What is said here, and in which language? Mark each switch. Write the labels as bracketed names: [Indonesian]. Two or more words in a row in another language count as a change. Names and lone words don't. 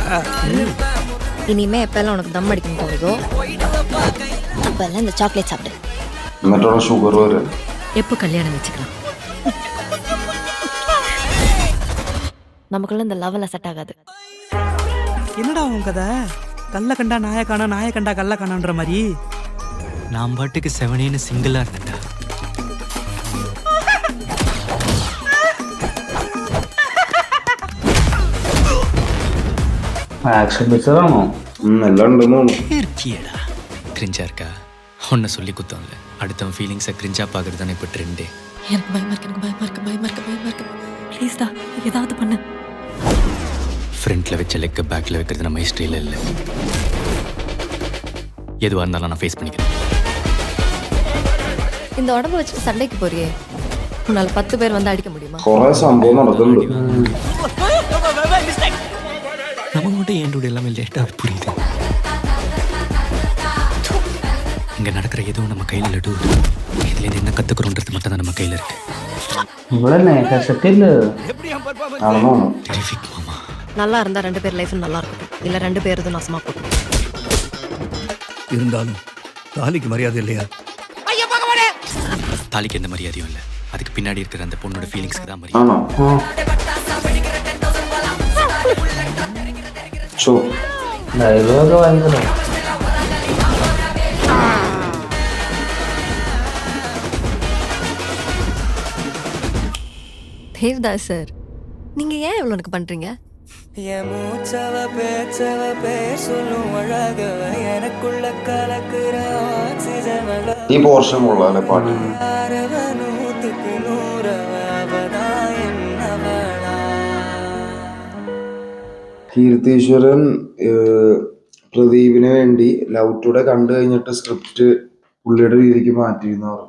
[Tamil] இனிமே எப்பெல்லாம் உனக்கு தம் அடிக்கணும் தோணுதோ அப்பெல்லாம் இந்த சாக்லேட் சாப்பிடு. [Malayalam] എന്നിട്ടാണ് ഷുഗർ വരെ. [Tamil] எப்போ கல்யாணம் வச்சுக்கலாம்? நமக்குள்ள இந்த லெவல்ல செட் ஆகாது. என்னடா உன் கதை? கல்ல கண்டா நாய காணா, நாய கண்டா கல்ல காணான்ற மாதிரி. நான் பாட்டுக்கு 7 சிங்கிளா இருந்தேன்டா. [Malayalam] ആക്ഷൻ പിക്ചറാണോ? എല്ലാം ഉണ്ടെന്ന് [Tamil] இருக்கியடா. கிரிஞ்சா இருக்கா? ஒன்ன சொல்லி குத்தம்ல. அடுத்தவன் ஃபீலிங்ஸை கிரிஞ்சா பார்க்கறது தானே இப்போ ட்ரெண்டே. எனக்கு பயமா இருக்கு. ப்ளீஸ் டா, ஏதாவது பண்ணு. ஃப்ரண்ட்ல வச்ச லெக்க பேக்ல வைக்கிறது நம்ம ஹிஸ்டரியில இல்லை. எதுவாக இருந்தாலும் நான் ஃபேஸ் பண்ணிக்கிறேன். இந்த உடம்ப வச்சுட்டு சண்டைக்கு போறியே, உன்னால 10 பேர் வந்து அடிக்க முடியுமா? [Malayalam] കുറെ സംഭവം നടക്കുന്നുണ്ട്. [Tamil] நமக்கு மட்டும் ஏன் எல்லாமே லேட்டாக புரியுது. இங்கே நடக்கிற எதுவும் நம்ம கையில் இல்லை. இதுலேருந்து என்ன கற்றுக்கிறோன்றது மட்டும் தான் நம்ம கையில் இருக்கு. நல்லா இருந்தா 2 பேர் லைஃப் நல்லா இருக்கும், இல்ல 2 பேர் இது நாசமா போகும். இருந்தாலும் தாலிக்கு மரியாதை இல்லையா? தாலிக்கு எந்த மரியாதையும் இல்லை. அதுக்கு பின்னாடி இருக்கிற அந்த பொண்ணோட ஃபீலிங்ஸ்க்கு தான் மரியாதை. [Malayalam] ഡയലോഗ് ഭയങ്കര [Tamil] தேவ்தாஸ் சார், நீங்க ஏன் இவ்வளவு எனக்கு பண்றீங்க? [Malayalam] ഈ പോർഷൻ കൊള്ളാല്ലേ പാട്ട്. കീർത്തീശ്വരൻ പ്രദീപിന് വേണ്ടി ലവ് ടുഡേ കണ്ടു കഴിഞ്ഞിട്ട് സ്ക്രിപ്റ്റ് പുള്ളിയുടെ രീതിക്ക് മാറ്റിയെന്ന് പറഞ്ഞു.